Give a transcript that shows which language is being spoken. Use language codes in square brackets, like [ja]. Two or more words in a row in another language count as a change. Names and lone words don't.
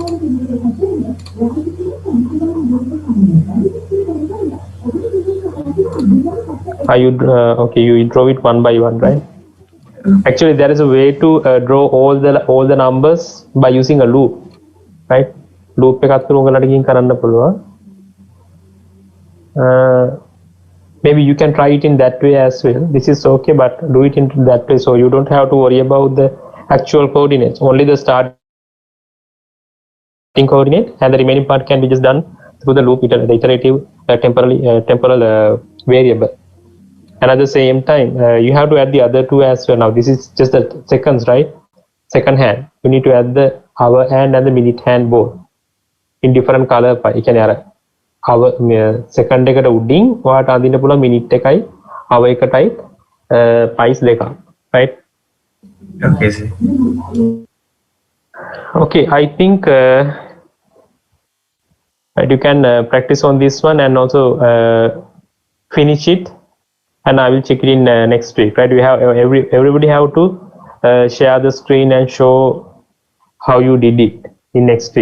[en] Are you okay? You draw it one by one, right? Actually, there is a way to draw all the numbers by using a loop, right? [si] Loop එකත් උගලට ගිහින් කරන්න පුළුවන්. [en] Maybe you can try it in that way as well. This is okay, but do it in that way so you don't have to worry about the actual coordinates. Only the starting coordinate and the remaining part can be just done through the loop, the iterative temporal variable. And at the same time, you have to add the other two as well. Now this is just the seconds, right? Second hand. You need to add the hour hand and the minute hand both in different color. You can add hour second [si] එකට උඩින් ඔයාට අඳින්න පුළුවන් minute එකයි hour එකටයි price දෙකක්, [en] right? Okay, sir. Okay, I think you can practice on this one and also finish it, and I will check it in next week, right? We have everybody have to share the screen and show how you did it in next week.